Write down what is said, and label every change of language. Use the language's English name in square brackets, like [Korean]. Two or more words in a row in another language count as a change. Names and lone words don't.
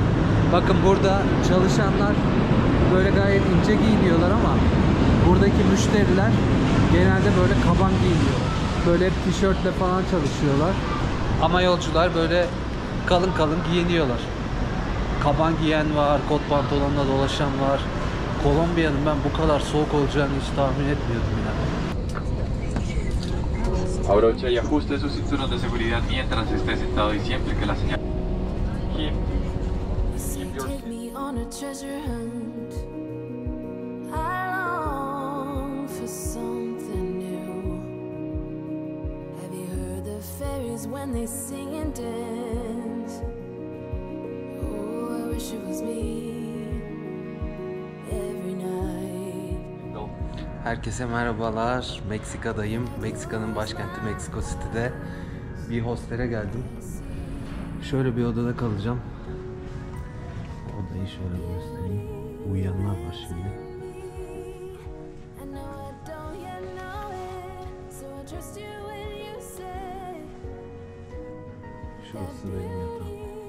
[Turkish] Bakın burada çalışanlar böyle gayet ince giyiniyorlar ama buradaki müşteriler genelde böyle kaban giyiniyor. Böyle hep tişörtle falan çalışıyorlar. Ama yolcular böyle kalın kalın giyiniyorlar. Kaban giyen var, kot pantolonla dolaşan var. Kolombiya'nın ben bu kadar soğuk olacağını hiç tahmin etmiyordum yani. [Spanish] Abrocha y ajuste su cinturón de seguridad mientras esté sentado y siempre que la señal. [English] Take me on a treasure hunt. I long for something new. Have you heard the fairies when they sing and dance? Oh, I wish it was me every night. [Turkish] Herkese merhabalar. Meksika'dayım. Meksika'nın başkenti Mexico City'de bir hostele geldim. Şöyle bir odada kalacağım. Odayı şöyle göstereyim. Uyuyanlar var şimdi. Şurası benim yatağım.